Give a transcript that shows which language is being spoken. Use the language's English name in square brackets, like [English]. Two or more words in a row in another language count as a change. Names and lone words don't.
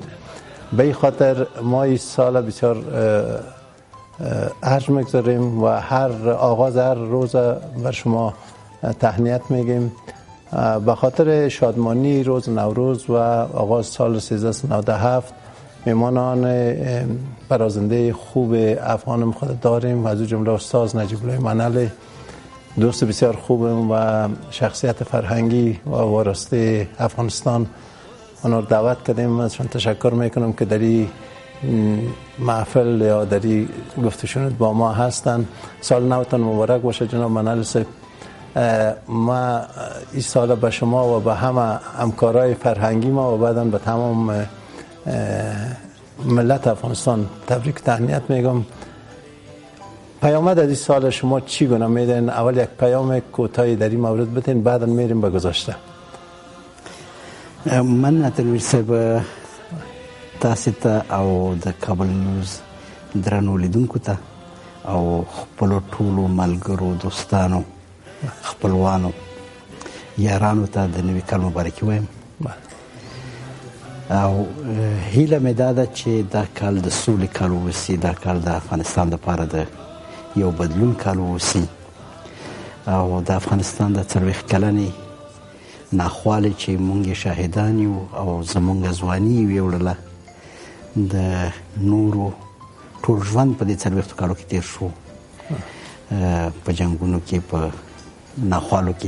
[Persian] به این خاطر ما این سال بسیار ارج میگذاریم و آغاز هر روز بر شما تهنیت میگیم به خاطر شادمانی روز نوروز و آغاز سال 1397. میمانان برازنده خوب افغان خود داریم از جمله استاد نجیب الله منل، دوست بسیار خوبم و شخصیت فرهنگی و وارسته افغانستان. اونا رو دعوت کردیم. ازشون تشکر میکنم که در این محفل یا در این گفتشون با ما هستن. سال نوتان مبارک باشه جناب منل صاحب. ما این سال به شما و به همه همکارای فرهنگی ما و بعداً به تمام ملت افغانستان تبریک تهنیت میگم. پیامد از این سال شما چی گونه میدین؟ اول یک پیام کوتاهی در این مورد بتین، بعدا میریم به گذشته. [Pashto] من تنویر صاحب تاسو ته او د کابل نیوز درنو لیدونکو ته او خپل ټولو ملګرو دوستانو خپلوانو یارانو ته د نوي کال مبارکي وایم. او هیله مې دا ده چې دا کال د سولې کال واوسي، دا کال د افغانستان لپاره د یو بدلون کال واوسي او د افغانستان د 40 کلنې ناخوالې چې مونږ شاهدان یو او زمونږ ځواني ویوړله د نورو ټول ژوند په دې 40 کالو کې تیر شو په جنګونو کې په ناخوالو کې.